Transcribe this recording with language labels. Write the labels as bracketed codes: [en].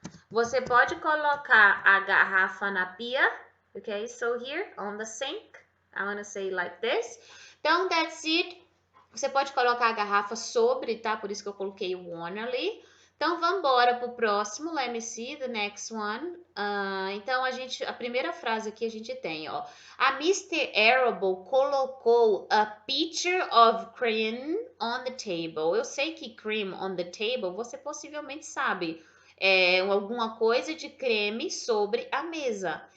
[pt] Você pode colocar a garrafa na pia, okay? [en] So here, on the sink, I'm gonna say like this. Então, that's it. [pt] Você pode colocar a garrafa sobre, tá? Por isso que eu coloquei o on ali. Então, vamos embora pro próximo. [en] Let me see the next one. [pt] Então, a primeira frase aqui a gente tem, ó. A Mr. [en] Arable colocou a pitcher of cream on the table. [pt] Eu sei que [en] cream on the table, [pt] você possivelmente sabe. Alguma coisa de creme sobre a mesa.